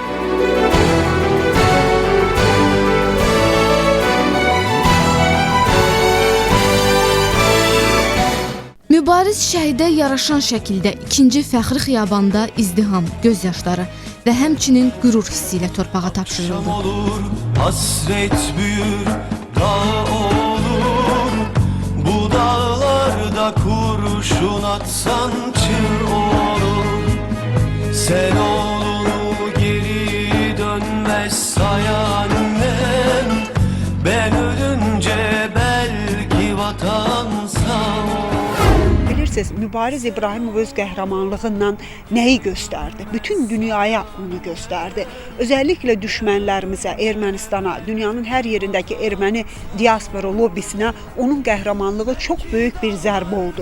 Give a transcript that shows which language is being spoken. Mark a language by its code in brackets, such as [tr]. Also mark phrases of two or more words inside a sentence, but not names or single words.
[az] Mübariz şəhidə yaraşan şəkildə 2-ci Fəxri Xiyabanda izdiham, gözyaşları və həmçinin qürur hissi ilə torpağa tapşırıldı. [tr] Olur, hasret büyür, dağ olur, bu dağlarda kurşun atsan çığ olur. Sen oğlunu geri dönmez sayan annem, ben ölünce belki vatan sağ olur. [az] Bilirsiniz, Mübariz İbrahimov öz qəhrəmanlığından nəyi göstərdi? Bütün dünyaya onu göstərdi. Özəlliklə düşmənlərimizə, Ermənistana, dünyanın hər yerindəki erməni diaspora lobbisinə onun qəhrəmanlığı çox böyük bir zərbə oldu.